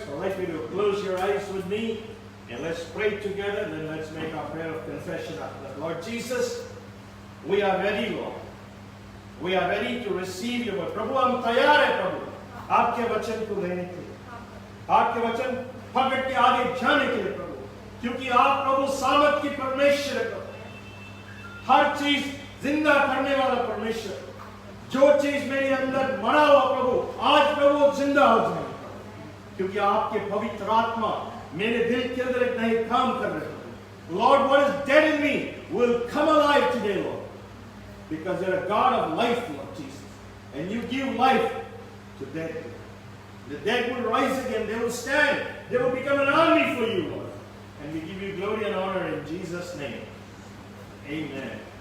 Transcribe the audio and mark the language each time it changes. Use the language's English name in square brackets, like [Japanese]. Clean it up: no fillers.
[English] So I'd like you to close your eyes with me and let's pray together. Then let's make our prayer of confession after that. Lord Jesus, we are ready, Lord. We are ready to receive your word. [Hindi] प्रभु हम तैयार हैं प्रभु आपके वचन को लेने के लिए, आपके वचन पकड़ के आगे जाने के लिए प्रभु, क्योंकि आप प्रभु सामर्थ की परमेश्वर है प्रभु, हर चीज जिंदा करने वाला परमेश्वर, जो चीज मेरे अंदर मरा हुआ प्रभु आज प्रभु जिंदा हो जाए, क्योंकि आपके पवित्र आत्मा मेरे दिल के अंदर एक नए काम कर रहे हैं. [English] Lord, what is dead in me will come alive today, Lord. because you're a God of life, Lord Jesus. And you give life to dead people. The dead will rise again. They will stand. They will become an army for you, Lord. And we give you glory and honor in Jesus' name. Amen.